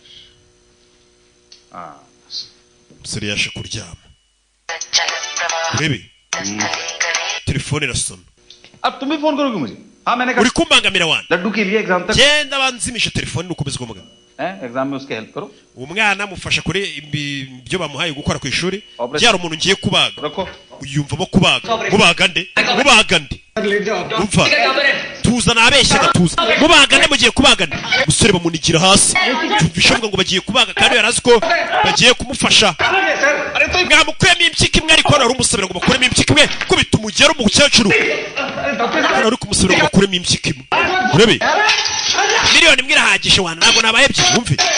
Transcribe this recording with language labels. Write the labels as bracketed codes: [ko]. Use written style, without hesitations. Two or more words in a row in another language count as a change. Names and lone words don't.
[hi] हाँ. [rw] umusore yaje kuryama urebe telefone irasona [hi] अब तुम भी फोन करोगे मुझे? हाँ मैंने कहा [rw] uri kumbangamira wana [hi] लड्डू के लिए एग्जाम तक [rw] genda banzimisha telefone nukomeza kuvuga [hi] एग्जाम में उसके हेल्प करो. [rw] umwana mufasha kuri ibyo bamuhaye gukora ku ishuri byari umuntu ngiye kubaga uyumvamo kubaga mubaga nde umva tuzana abeshya gatuza mubaga nde mugiye kubaga nde umusore bamunigira hasi cyumvisha ngo bagiye kubaga kandi yarazi ko bagiye kumufasha mwamukuyemo impyiko imwe ariko ari umusabira ngo bakuremo impyiko imwe kubita umugero mu cyacuru ari kumusabira ngo bakuremo impyiko imwe urebe miliyoni imwe irahagije wana ntabwo nabaye byinshi wumve